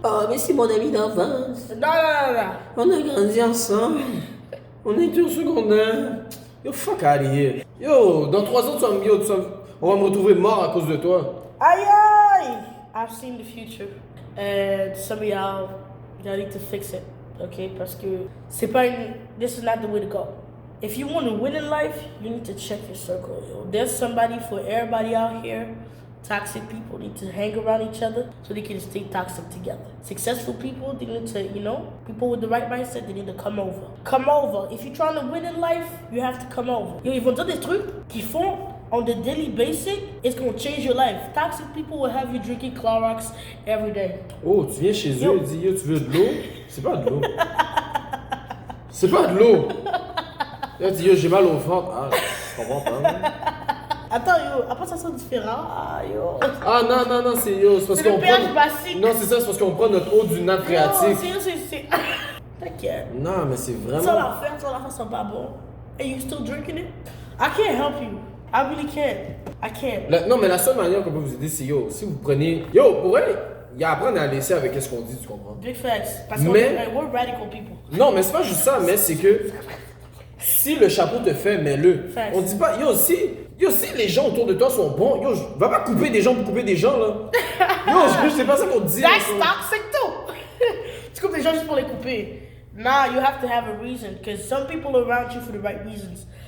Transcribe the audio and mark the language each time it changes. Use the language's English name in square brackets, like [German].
[French] Oh, mais c'est mon ami d'enfance. Non. On a grandi ensemble. on est au secondaire. Yo, [English] fuck out of here. [French] Yo, dans 3 ans, on va me retrouver mort à cause de toi. [English] Aïe! I've seen the future. And some of y'all need to fix it. Okay? [French] Parce que c'est pas une... [English] This is not the way to go. If you want to win in life, you need to check your circle. Yo. There's somebody for everybody out here. Toxic people need to hang around each other so they can stay toxic together. Successful people, they need to, people with the right mindset, they need to come over. Come over. If you're trying to win in life, you have to come over. Yo, [French] ils vont dire des trucs qu'ils font [English] on the daily basis, it's going to change your life. Toxic people will have you drinking Clorox every day. [French] Oh, tu viens chez eux et dis, yo, tu veux de l'eau? C'est pas de l'eau. C'est pas de l'eau. Là, tu dis, yo, j'ai mal au ventre. Ah, je comprends pas. Attends, yo, après ça sonne différent. Ah, yo. Ah, non, c'est yo, c'est parce C'est le qu'on pH basique. Non, c'est ça, c'est parce qu'on prend notre eau du nappe phréatique. Non, c'est... T'inquiète. Non, mais c'est vraiment... Ça l'affaire, c'est pas bon. [English] And you still drinking it? I can't help you. I really can't. I can't. [French] Non, mais la seule manière qu'on peut vous aider, c'est yo, si vous prenez... Yo, pour vrai, il y a à apprendre à laisser avec ce qu'on dit, tu comprends? [English] Big facts. [French] Parce que [English] we're radical people. [French] Non, mais c'est pas juste ça, mais c'est que... Si le chapeau te fait, mets-le. [English] Facts. [French] On dit pas, yo, si les gens autour de toi sont bons, yo, va pas couper des gens pour couper des gens, là. Yo, c'est pas ça qu'on dit. [English] That's toxic too. [French] Tu coupes les gens juste pour les couper. [English] Nah, you have to have a reason. Because some people are around you for the right reasons.